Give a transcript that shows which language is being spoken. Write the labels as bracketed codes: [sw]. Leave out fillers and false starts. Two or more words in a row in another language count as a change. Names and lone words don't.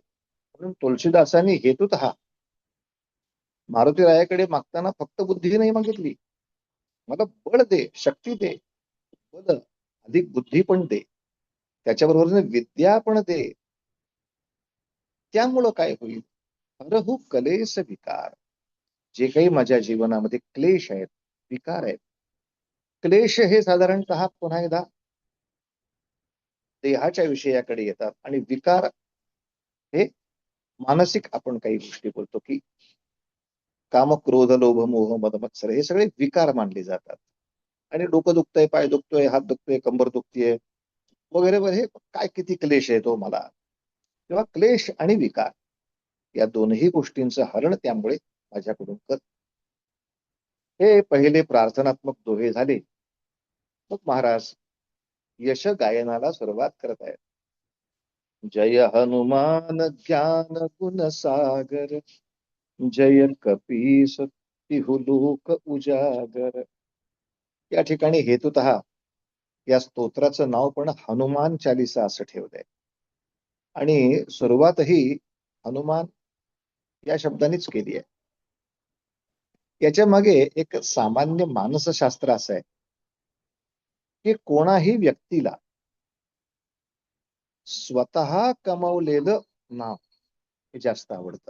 [mr] म्हणून तुलसीदासांनी हेतुतः मारुती रायाकडे मागताना फक्त बुद्धी नाही मागितली, मला बळ दे, शक्ती दे, बल अधिक बुद्धी पण दे, त्याच्याबरोबर विद्या पण दे. त्यामुळं काय होईल, [awa] हरहु कलेस विकार. [mr] जे काही माझ्या जीवनामध्ये क्लेश आहेत, विकार आहेत. क्लेश हे साधारणतः पुन्हा एकदा देहाच्या विषयाकडे येतात आणि विकार हे मानसिक आपण काही गोष्टी बोलतो की काम, क्रोध, लोभ, मोह, मद, मत्सर हे सगळे विकार मानले जातात. आणि डोकं दुखतंय, पाय दुखतोय, हात दुखतोय, कंबर दुखतीये वगैरे वगैरे, काय किती क्लेश येतो मला. तेव्हा क्लेश आणि विकार या दोनही गोष्टींचं हरण त्यामुळे माझ्याकडून कर. हे पहिले प्रार्थनात्मक दोहे झाले. मग महाराज यश गायनाला सुरुवात करत आहेत. [awa] जय हनुमान ज्ञान गुण सागर, जय कपीस तिहु लोक उजागर. [mr] या ठिकाणी हेतुतः या स्तोत्राचं नाव पण हनुमान चालिसा असं ठेवलंय आणि सुरुवातही हनुमान या शब्दानेच केली आहे. याच्या मागे एक सामान्य मानसशास्त्र असं आहे की कोणाही व्यक्तीला स्वतः कमावलेलं नाव हे जास्त आवडतं.